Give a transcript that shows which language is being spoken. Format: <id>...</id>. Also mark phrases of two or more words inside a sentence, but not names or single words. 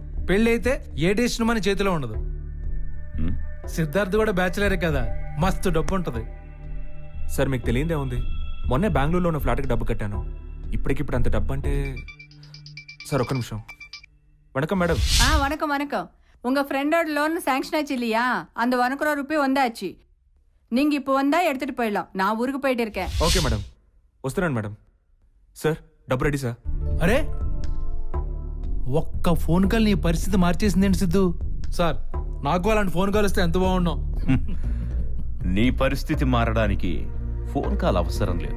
<te>పెళ్లి అయితే ఏ డెసిషన్ మన చేతిలో ఉండదు. సిద్ధార్థ్ కూడా బ్యాచిలరే కదా, మస్తు డబ్బు ఉంటుంది. సార్ మీకు తెలియదే ఉంది, మొన్నే బెంగళూరులో ఉన్న ఫ్లాట్కి డబ్బు కట్టాను. ఇప్పటికిప్పుడు అంత డబ్బు అంటే. సార్ ఒక్క నిమిషం.</te> <ta>వణకం మేడం. வணக்கம் வணக்கம். உங்க ஃப்ரெண்டோட லோன் சாங்ஷன் ஆச்சு இல்லையா? அந்த 1 crore ரூபாய் வந்தாச்சு. நீங்க இப்போ வந்தா எடுத்துட்டு போயிடலாம். நான் ஊருக்கு போயிட்டு இருக்கேன்.</ta> <te>ఓకే మేడం, వస్తున్నాను మేడం. సార్ డబ్బు రెడీ సార్. అరే ఒక్క ఫోన్ కాల్ నీ పరిస్థితి మార్చేసిందేంటి సిద్ధు? సార్ నాకు అలాంటి ఫోన్ కాల్ వస్తే ఎంత బాగున్నావు. నీ పరిస్థితి మారడానికి ఫోన్ కాల్ అవసరం లేదు.</te>